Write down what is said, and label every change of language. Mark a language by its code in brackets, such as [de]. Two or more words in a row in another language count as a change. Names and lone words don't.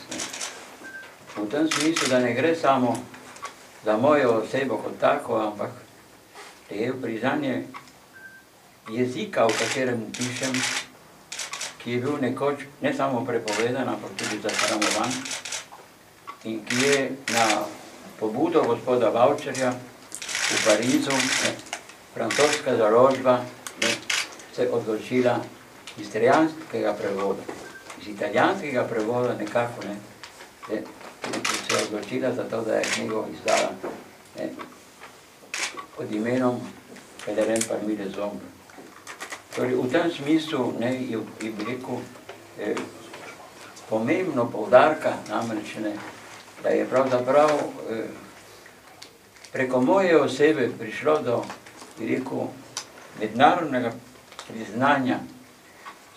[sl] V tem smislu, da ne gre samo za mojo osebo kot tako, ampak da je priznanje jezika, v katerem pišem, ki je bil nekoč ne samo prepovedan, ampak tudi zasramovan, in ki je na pobudo gospoda Vavčarja v Parizu, francoska založba, se odločila iz italijanskega prevoda. Iz italijanskega prevoda nekako se je odločila za to, da je knjigo izdala pod imenom Pelerin parmi les ombres. Torej, v tem smislu je bi rekel pomembno poudarka, namreč da je pravzaprav preko moje osebe prišlo do, bi rekel, mednarodnega priznanja s